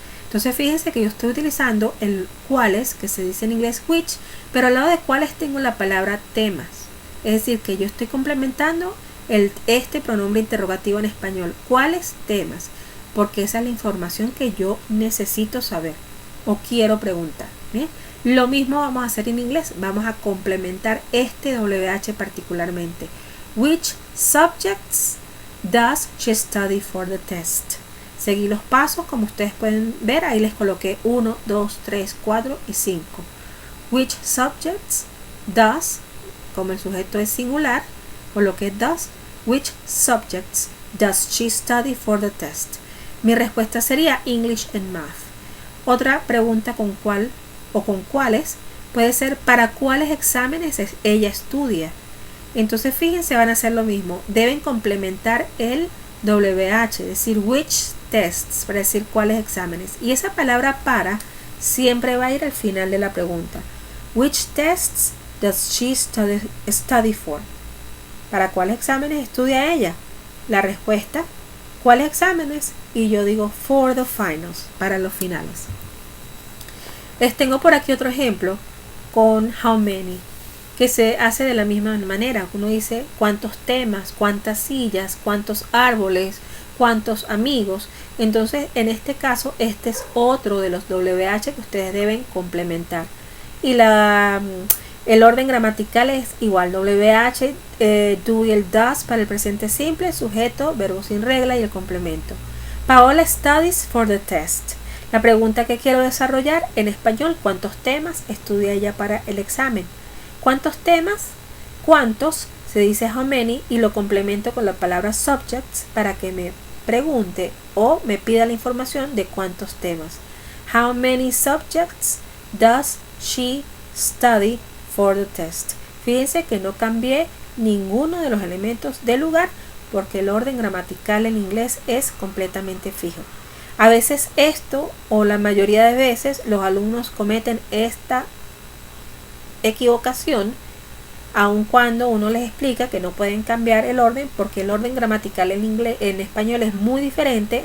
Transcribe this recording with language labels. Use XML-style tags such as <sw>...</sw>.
<es>Entonces fíjense que yo estoy utilizando el cuáles, que se dice en inglés which, pero al lado de cuáles tengo la palabra temas. Es decir, que yo estoy complementando este pronombre interrogativo en español. ¿Cuáles temas? Porque esa es la información que yo necesito saber o quiero preguntar. ¿Bien? Lo mismo vamos a hacer en inglés. Vamos a complementar este WH particularmente.</es> <en>Which subjects does she study for the test?</en> <es>Seguí los pasos, como ustedes pueden ver, ahí les coloqué 1, 2, 3, 4 y 5.</es> <en>Which subjects does,</en> <es>como el sujeto es singular, coloqué does.</es> <en>Which subjects does she study for the test?</en> <es>Mi respuesta sería</es> <en>English and Math.</en> <es>Otra pregunta con cuál o con cuáles puede ser ¿para cuáles exámenes ella estudia? Entonces fíjense, van a hacer lo mismo. Deben complementar el WH, es decir,</es> <en>which tests,</en> <es>para decir cuáles exámenes. Y esa palabra para siempre va a ir al final de la pregunta.</es> <en>Which tests does she study for?</en> <es>¿Para cuáles exámenes estudia ella? La respuesta, ¿cuáles exámenes? Y yo digo</es> <en>for the finals,</en> <es>para los finales. Les tengo por aquí otro ejemplo con how many, que se hace de la misma manera. Uno dice cuántos temas, cuántas sillas, cuántos árboles, cuántos amigos. Entonces, en este caso, este es otro de los WH que ustedes deben complementar. Y el orden gramatical es igual. WH, do y el does para el presente simple, sujeto, verbo sin regla y el complemento.</es> <en>Paola studies for the test.</en> <es>La pregunta que quiero desarrollar en español, ¿cuántos temas estudia ella para el examen? ¿Cuántos temas? ¿Cuántos? Se dice how many y lo complemento con la palabra subjects para que me pregunte o me pida la información de cuántos temas.</es> <en>How many subjects does she study for the test?</en> <es>Fíjense que no cambié ninguno de los elementos del lugar porque el orden gramatical en inglés es completamente fijo. A veces esto, o la mayoría de veces, los alumnos cometen esta equivocación, aun cuando uno les explica que no pueden cambiar el orden porque el orden gramatical en español es muy diferente.</es>